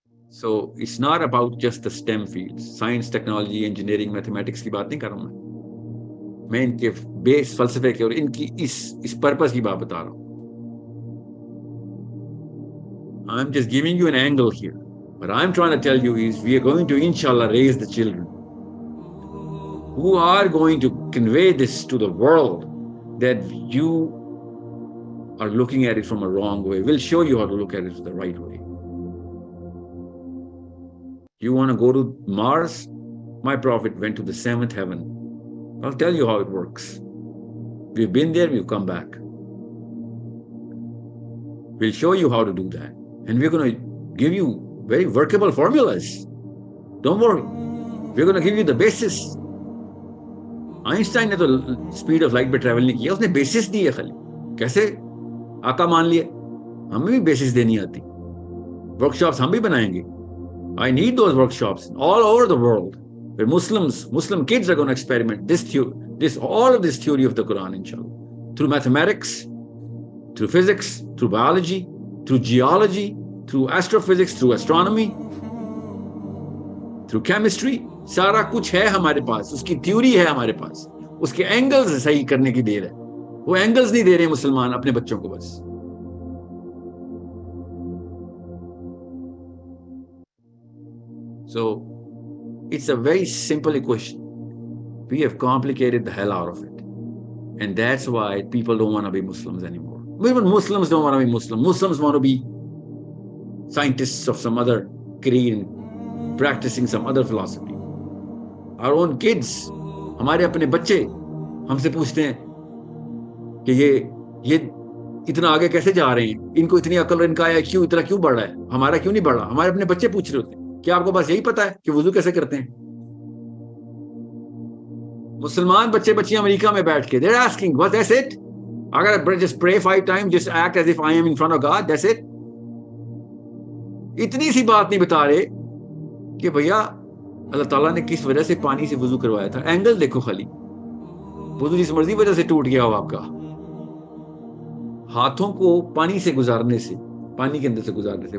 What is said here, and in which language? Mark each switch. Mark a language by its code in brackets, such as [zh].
[en] So it's not about just the STEM fields, science, technology, engineering, mathematics [ur] کی بات نہیں کر رہا ہوں میں ان کے بیس فلسفے کے اور ان کی اس پرپس کی بات بتا رہا ہوں. [en] I'm just giving you an angle here. What I'm trying to tell you is we are going to inshallah raise the children who are going to convey this to the world that you are looking at it from a wrong way. We'll show you how to look at it the right way. You want to go to Mars? My prophet went to the 7th heaven. I'll tell you how it works. We've been there, we've come back. We'll show you how to do that. And we're going to give you very workable formulas. Don't worry. We're going to give you the basis. [ur] Einstein نے تو speed of light پہ travel نہیں کیا، اس نے basis دی ہے خالی. کیسے آقا مان لیے؟ ہمیں بھی basis دینی آتی. Workshops ہم بھی بنائیں گے. [en] I need those workshops all over the world where Muslim kids are going to experiment all of this theory of the Quran, inshallah, through mathematics, through physics, through biology, through geology, through astrophysics, through astronomy, through chemistry. [ur] سارا کچھ ہے ہمارے پاس، اس کی theory ہے ہمارے پاس، اس کے angles صحیح کرنے کی دیر ہے. وہ اینگلز نہیں دے رہے مسلمان اپنے بچوں کو بس. [en] So it's a very simple equation. We have complicated the hell out of it. And that's why people don't want to be Muslims anymore. Even Muslims don't want to be Muslim. Muslims want to be scientists of some other creed and practicing some other philosophy. Our own kids, [ur] ہمارے اپنے بچے ہم سے پوچھتے ہیں کہ یہ اتنا آگے کیسے جا رہے ہیں، ان کو اتنی عقل، ان کا آیا کیوں اتنا کیوں بڑھ رہا ہے، ہمارا کیوں نہیں بڑھ رہا. ہمارے اپنے بچے پوچھ رہے ہوتے ہیں کیا آپ کو بس یہی پتا ہے کہ وضو کیسے کرتے ہیں؟ مسلمان بچے بچیاں امریکہ میں بیٹھ کے [en] they're asking what, that's it. اگر just pray 5 times, just act as if I am in front of God, that's it. [ur] اتنی سی بات نہیں بتا رہے کہ بھیا اللہ تعالیٰ نے کس وجہ سے پانی سے وضو کروایا تھا. اینگل دیکھو خالی. وضو جس مرضی وجہ سے ٹوٹ گیا ہو آپ کا، ہاتھوں کو پانی سے گزارنے سے، پانی کے اندر سے گزارنے سے.